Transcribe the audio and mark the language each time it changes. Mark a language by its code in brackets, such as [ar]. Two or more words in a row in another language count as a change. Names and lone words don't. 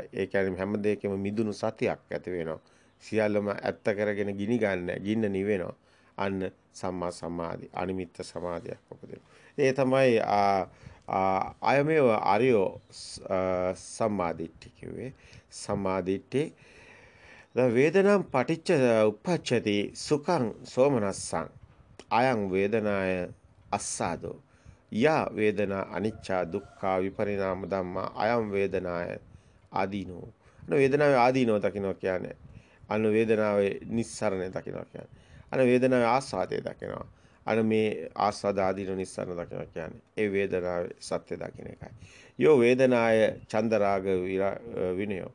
[si] ඒ කියන්නේ හැම දෙයකම මිදුණු සතියක් ඇති වෙනවා. සියල්ලම ඇත්ත කරගෙන ගිනි ගන්න, ගින්න නිවෙනවා. අන්න සම්මා සමාධි අනිමිත්ත සමාධියක් උපදිනවා. ඒ තමයි [pi] අයමේව ආර්යෝ සම්මාදිට්ඨි [si] කිව්වේ. [pi] සම්මාදිට්ඨි වේදනම් පටිච්ච උප්පච්චති සුඛං සෝමනස්සං අයං වේදනාය අස්සාදෝ යා වේදනා අනිච්චා දුක්ඛා විපරිණාම ධම්මා අයං වේදනාය ආදීනෝ. [si] වේදනාවේ ආදීනෝ දකින්න කියන්නේ අන්න වේදනාවේ නිස්සරණය දකින්න කියන්නේ. අන වේදනාවේ ආස්වාදය දකිනවා. අන මේ ආස්වාද ආදීන නිස්සාරණ දකිනවා කියන්නේ ඒ වේදනාවේ සත්‍ය දකින්න එකයි. [pi] යෝ වේදනාය චන්දරාග විනයෝ.